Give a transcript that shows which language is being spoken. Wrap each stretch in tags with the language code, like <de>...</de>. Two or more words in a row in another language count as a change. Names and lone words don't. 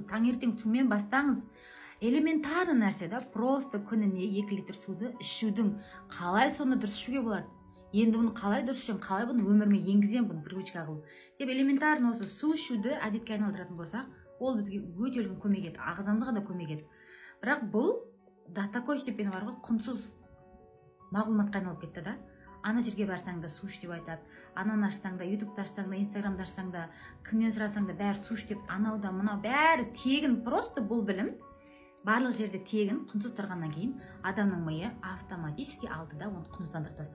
<kk>Таңертең сумен бастаңыз. Элементарный нәрсе да, просто күніне 2 литр суды ішудің қалай соны дұрыс ішуге болады? Енді бұны қалай дұрыс ішемін, қалай бұны өміріме енгізем, бұны привычка қылып. Деп элементарный осы су ішуді әдетке айналдыратын болсақ, ол бізге өте үлкен көмек етеді, ағзамызға да көмек етеді. Бірақ бұл</kk> <ru>до такой степени</ru> <kk>бар ғой, құнсыз мағлұматқа айналып кетті да. Ана жерге барсаң да су іш деп айтады. Ананы ашсаң да, ютубты ашсаң да, инстаграмды ашсаң да, кімнен сұрасаң да бәрі су іш деп, анау да, мынау бәрі тегін, просто бұл білім барлық жерде тегін, құнсыз тұрғаннан кейін адамның миы автоматически алды да оны құнсыздандырып тастады.</kk>